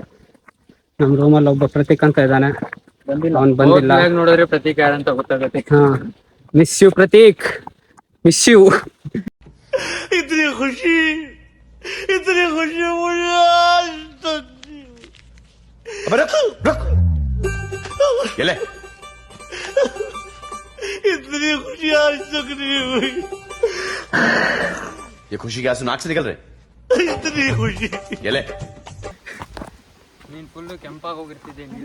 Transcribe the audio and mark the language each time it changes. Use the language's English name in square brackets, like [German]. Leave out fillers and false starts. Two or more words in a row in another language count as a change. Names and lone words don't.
[Kannada] ನಮ್ ರೂಮಲ್ಲಿ ಒಬ್ಬ ಪ್ರತೀಕ್ ಅಂತ ಇದ್ದಾನೆ, ಅವ್ನು ಬಂದಿಲ್ಲ. ನೋಡಿದ್ರೆ ಪ್ರತೀಕ್ ಯಾರಂತ ಗೊತ್ತಾಗತ್ತೆ. [English] ಹಾ, miss you Prateek, miss you. [Hindi] इतनी खुशी ಎಲೆ इतनी खुशी आज तक नहीं हुई. ये खुशी क्या नाक से निकल रहे? इतनी खुशी. [Kannada] ಎಲೆ ನೀನ್ ಫುಲ್ ಕೆಂಪಾಗಿ ಹೋಗಿರ್ತಿದ್ದೆ.